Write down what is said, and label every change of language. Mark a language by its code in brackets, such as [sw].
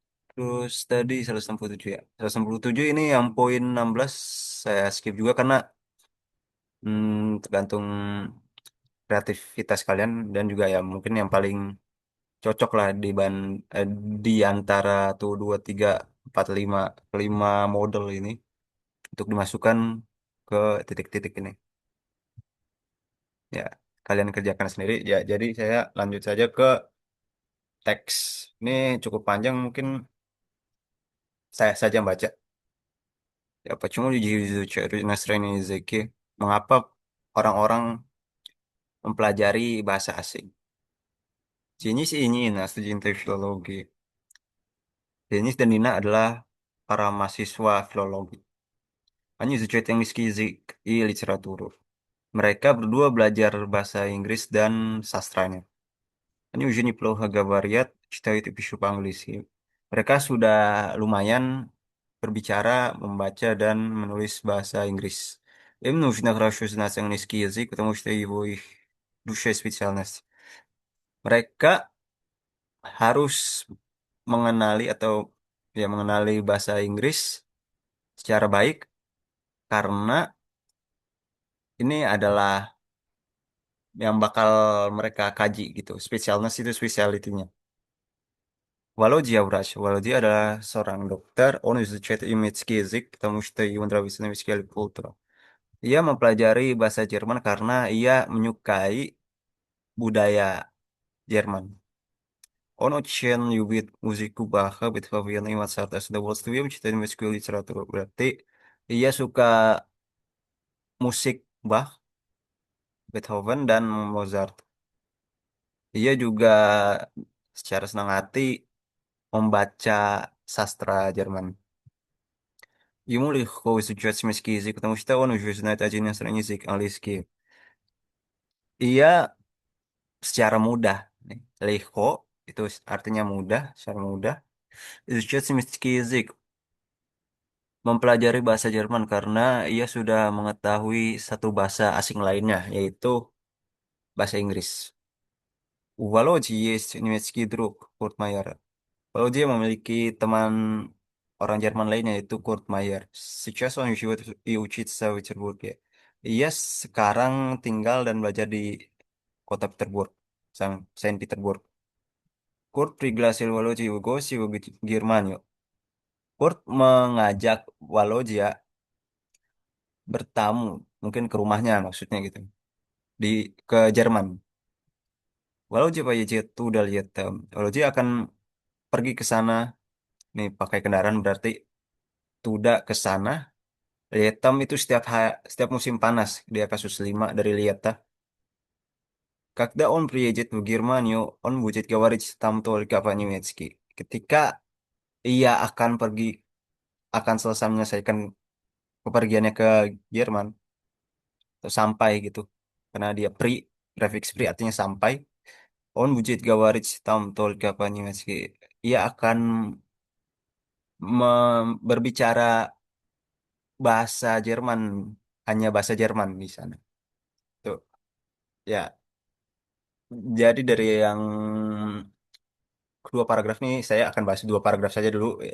[id] Terus tadi 167 ya. 167 ini yang poin 16 saya skip juga karena tergantung kreativitas kalian dan juga ya mungkin yang paling cocok lah eh, di antara tuh 2 3 4 5 5 model ini untuk dimasukkan ke titik-titik ini. Ya, kalian kerjakan sendiri. Ya, jadi saya lanjut saja ke teks. Ini cukup panjang mungkin saya saja baca. [ru] Ya, почему люди изучают иностранные языки? [id] Mengapa orang-orang mempelajari bahasa asing? Jenis ini, nah, studi filologi. Denis dan Nina adalah para mahasiswa filologi. [ru] Они изучают английский язык и литературу. [id] Mereka berdua belajar bahasa Inggris dan sastranya. [ru] Они уже неплохо говорят, читают и пишут по-английски. [id] Mereka sudah lumayan berbicara, membaca, dan menulis bahasa Inggris. [ru] Им нужно хорошо знать английский язык, потому что его их душа специальность. [id] Mereka harus mengenali atau ya mengenali bahasa Inggris secara baik karena ini adalah yang bakal mereka kaji gitu. Spesialnya itu spesialitinya. Walau dia [ru] врач, [id] walau dia adalah seorang dokter, [ru] он изучает немецкий язык, потому что ему нравится немецкая культура. [id] Ia mempelajari bahasa Jerman karena ia menyukai budaya Jerman. [ru] Он очень любит музыку Баха, Бетховена и Моцарта. С удовольствием читает немецкую литературу. [id] Berarti ia suka musik Bach, Beethoven, dan Mozart. Ia juga secara senang hati membaca sastra Jerman. [ru] Ему легко изучать немецкий язык, потому что он уже знает один иностранный язык, английский. [id] Ia secara mudah, nih, легко itu artinya mudah, secara mudah. [ru] Изучать немецкий язык, [id] mempelajari bahasa Jerman karena ia sudah mengetahui satu bahasa asing lainnya, yaitu bahasa Inggris. [ru] У Володи есть немецкий друг, Kurt Meyer. [id] Kalau dia memiliki teman orang Jerman lainnya yaitu Kurt Meyer. [ru] Сейчас он живет и учится в Петербурге. [id] Ia sekarang tinggal dan belajar di kota Petersburg, Saint Petersburg. [ru] Kurt пригласил Володю в гости в Германию. [id] Kurt mengajak Walojia bertamu, mungkin ke rumahnya maksudnya gitu, di ke Jerman. [ru] Walojia поедет туда летом. [id] Walojia akan pergi ke sana, nih pakai kendaraan berarti tuda ke sana Lietam itu setiap musim panas dia kasus 5 dari Lieta. [ru] Когда он приедет в Германию, он будет говорить там только по-немецки. [id] Ketika ia akan selesai menyelesaikan kepergiannya ke Jerman, atau sampai gitu. Karena dia prefix pri artinya sampai. [ru] Он будет говорить там только по-немецки. [id] Ia akan berbicara bahasa Jerman, hanya bahasa Jerman di sana. Tuh, ya. Jadi dari yang kedua paragraf ini saya akan bahas dua paragraf saja dulu.